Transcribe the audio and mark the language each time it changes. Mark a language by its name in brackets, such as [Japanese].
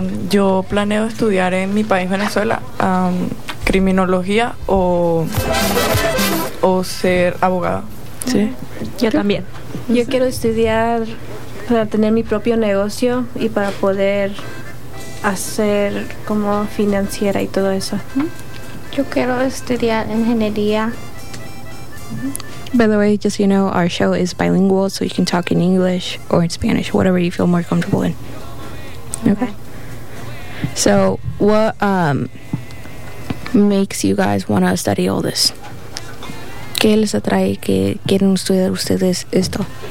[Spanish] Yo planeo estudiar en mi país, Venezuela, criminología o ser abogada. Sí. Yo también. Yo quiero estudiar para tener mi propio negocio y para poder hacer como financiera y todo eso. Yo quiero estudiar ingeniería. [English] By the way, just so you know, our show is bilingual, so you can talk in English or in Spanish, whatever you feel more comfortable in. Okay. So, what makes you guys want to study all this? [Spanish] ¿Qué les atrae que quieren estudiar ustedes esto?